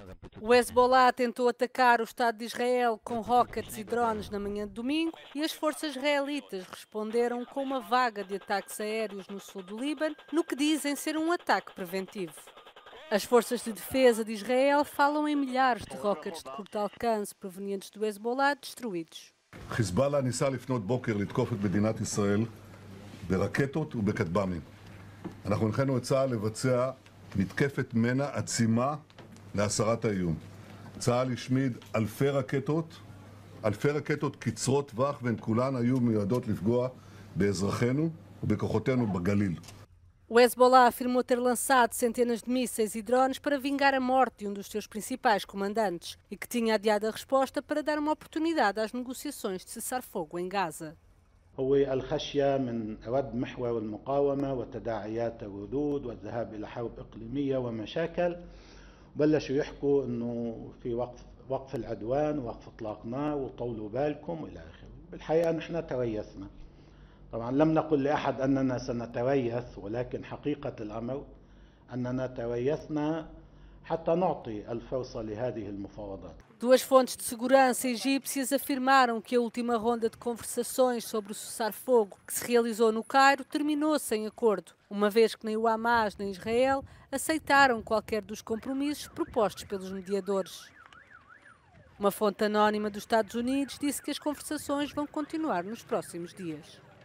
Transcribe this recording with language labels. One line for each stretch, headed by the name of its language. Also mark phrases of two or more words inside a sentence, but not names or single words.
Portuguese: O Hezbollah tentou atacar o Estado de Israel com rockets e drones na manhã de domingo e as forças israelitas responderam com uma vaga de ataques aéreos no sul do Líbano, no que dizem ser um ataque preventivo. As forças de defesa de Israel falam em milhares de rockets de curto alcance provenientes do Hezbollah destruídos.
Hebrew: חיזבאללה ניסה לפנות בוקר לתקוף את מדינת ישראל ברקטות ובכטב"מים. אנחנו הנחינו את צה"ל לבצע מתקפת מנע עצימה להסרת האיום. צה"ל השמיד אלפי רקטות קצרות טווח, והן כולן היו מיועדות לפגוע באזרחינו ובכוחותינו בגליל.
Portuguese: O Hezbollah afirmou ter lançado centenas de mísseis e drones para vingar a morte de um dos seus principais comandantes e que tinha adiado a resposta para dar uma oportunidade às negociações de cessar-fogo em Gaza.
Arabic: هو الخشية من رد محور المقاومة وتداعيات الردود والذهاب إلى حرب إقليمية ومشاكل. بلشوا يحكوا إنه في وقف العدوان ووقف إطلاق نار وطولوا بالكم إلى آخره. بالحقيقة نحن تريثنا. طبعا لم نقل لأحد أننا سنتريث، ولكن حقيقة الأمر أننا تريثنا حتى نعطي الفرصة لهذه المفاوضات.
Portuguese: Duas fontes de segurança egípcias afirmaram que a última ronda de conversações sobre o cessar-fogo que se realizou no Cairo terminou sem acordo, uma vez que nem o Hamas nem Israel aceitaram qualquer dos compromissos propostos pelos mediadores. Uma fonte anónima dos Estados Unidos disse que as conversações vão continuar nos próximos dias.